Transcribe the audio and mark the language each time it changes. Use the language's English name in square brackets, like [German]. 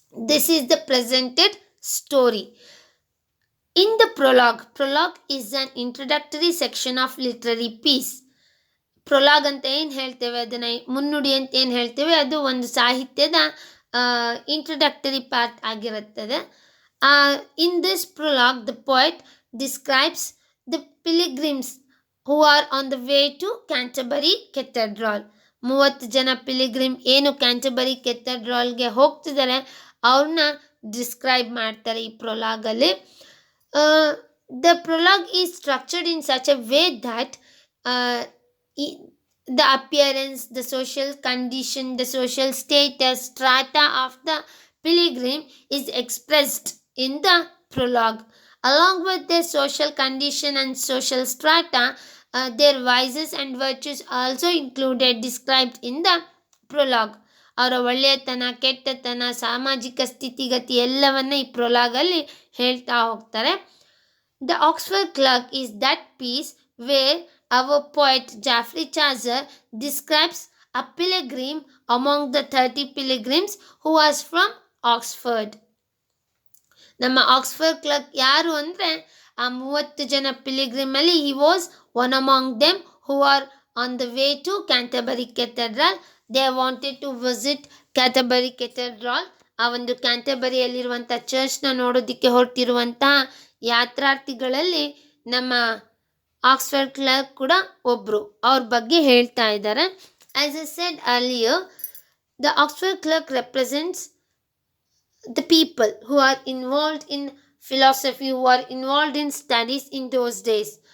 [English] This is the presented story. In the prologue is an introductory section of literary piece. [Kannada] Prologue ಅಂತ ಏನು ಹೇಳ್ತೇವೆ, ಅದನ್ನು ಮುನ್ನುಡಿ ಅಂತ ಏನು ಹೇಳ್ತೇವೆ, ಅದು ಒಂದು ಸಾಹಿತ್ಯದ ಇಂಟ್ರೊಡಕ್ಟರಿ ಪಾರ್ಟ್ ಆಗಿರುತ್ತದೆ. [English] In this prologue the poet describes the pilgrims who are on the way to Canterbury cathedral. [Kannada] 30 ಜನ ಪಿಲಿಗ್ರಿಮ್ ಏನು ಕ್ಯಾಂಟರ್ಬರಿ ಕೆಥೆಡ್ರಾಲ್ಗೆ ಹೋಗ್ತಿದ್ದಾರೆ ಅವ್ರನ್ನ ಡಿಸ್ಕ್ರೈಬ್ ಮಾಡ್ತಾರೆ ಈ ಪ್ರೊಲಾಗಲ್ಲಿ. [English] The prologue is structured in such a way that the appearance, the social condition, the social status, strata of the pilgrim is expressed in the prologue. Along with their social condition and social strata, their vices and virtues also included, described in the prologue. [Kannada] ಅವರ ಒಳ್ಳೆಯತನ, ಕೆಟ್ಟತನ, ಸಾಮಾಜಿಕ ಸ್ಥಿತಿಗತಿ ಎಲ್ಲವನ್ನ ಈ ಪ್ರೊಲಾಗಲ್ಲಿ ಹೇಳ್ತಾ ಹೋಗ್ತಾರೆ. [English] The Oxford clerk is that piece where our poet Geoffrey Chaucer describes a pilgrim among the 30 pilgrims who was from Oxford. [Kannada] ನಮ್ಮ Oxford clerk ಯಾರು ಅಂದರೆ ಆ 30 ಜನ ಪಿಲಿಗ್ರಿಮ್ ಅಲ್ಲಿ [English] he was one among them who are on the way to Canterbury Cathedral. They wanted to visit Canterbury Cathedral. [Kannada] ಆ ಒಂದು ಕ್ಯಾಂಟರ್ಬರಿಯಲ್ಲಿರುವಂಥ ಚರ್ಚ್ನ ನೋಡೋದಕ್ಕೆ ಹೊರಟಿರುವಂತಹ ಯಾತ್ರಾರ್ಥಿಗಳಲ್ಲಿ ನಮ್ಮ ಆಕ್ಸ್ಫರ್ಡ್ ಕ್ಲರ್ಕ್ ಕೂಡ ಒಬ್ಬರು. ಅವ್ರ ಬಗ್ಗೆ ಹೇಳ್ತಾ ಇದ್ದಾರೆ. [English] As I said earlier, the Oxford clerk represents the people who are involved in philosophy, who are involved in studies in those days.